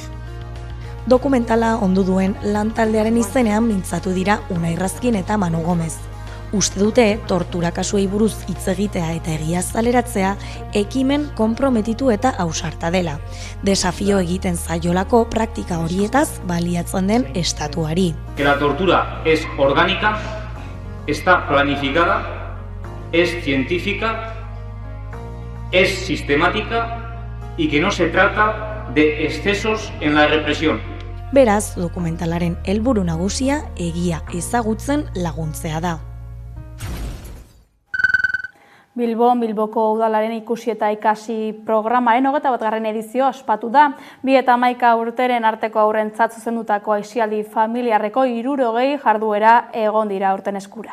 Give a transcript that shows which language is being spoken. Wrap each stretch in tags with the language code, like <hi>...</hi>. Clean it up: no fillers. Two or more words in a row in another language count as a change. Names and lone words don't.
<eu>Dokumentala ondu duen lantaldearen izenean mintzatu dira Unai Razkin eta Manu Gomez. Uste dute tortura kasuei buruz hitz egitea eta egia azaleratzea ekimen konprometitu eta ausarta dela. Desafio egiten zaiolako praktika horietaz baliatzen den estatuari.</eu> <es>Que la tortura es orgánica, está planificada, es científica, es sistemática y que no se trata de excesos en la represión.</es> <eu>Beraz, dokumentalaren helburu nagusia egia ezagutzen laguntzea da. Bilboko udalaren ikusi eta ikasi programaren 21. edizioa ospatu da. 2 eta 11 urteren arteko haurrentzat zuzendutako aisialdi familiarreko 60 jarduera egon dira aurten eskura.</eu>